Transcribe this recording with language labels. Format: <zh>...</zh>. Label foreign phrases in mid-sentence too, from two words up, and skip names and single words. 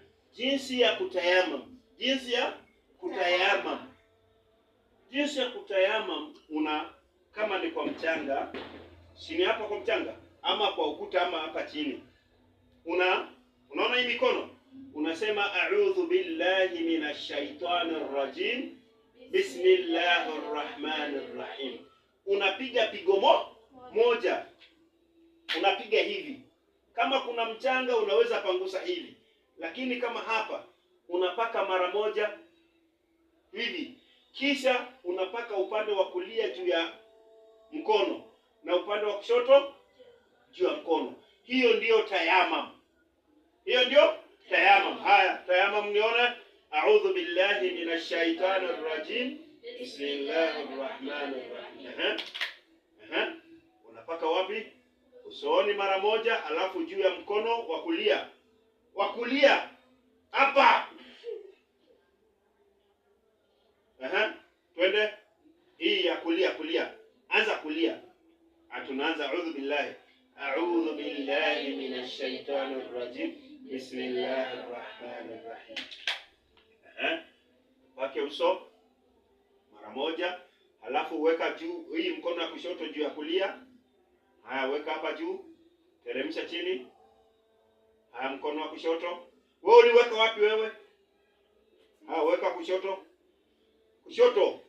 <sw>Jinsi ya kutayamam. Jinsi ya kutayamam, kama ni kwa mchanga, chini hapa kwa mchanga, ama kwa ukuta, ama hapa chini. Unaona hii mikono?</sw> <ar>Unasema أعوذ بالله من الشيطان الرجيم. بسم الله الرحمن الرحيم.</ar> <sw>Unapiga pigo moja. Unapiga hivi. Kama kuna mchanga unaweza pangusa hivi. Lakini kama hapa unapaka mara moja hivi. Kisha unapaka upande wa kulia juu ya mkono na upande wa kushoto juu ya mkono. Hiyo ndiyo tayamam. Haya, tayamam nione.</sw> <ar>أعوذ بالله من الشيطان الرجيم. بسم الله الرحمن الرحيم.</ar> <sw>Unapaka wapi? Usoni mara moja, alafu juu ya mkono wa kulia. Hapa. Twende hii ya kulia. Anza kulia.</sw> <ar>Tunaanza أعوذ بالله من الشيطان الرجيم. بسم الله الرحمن الرحيم.</ar> <sw>Pake uso mara moja, halafu weka juu hii mkono wa kushoto juu ya kulia. Haya, weka hapa juu. Teremsha chini. Haya, mkono wa kushoto. Wewe uliweka wapi wewe? Haya, weka kushoto.</sw>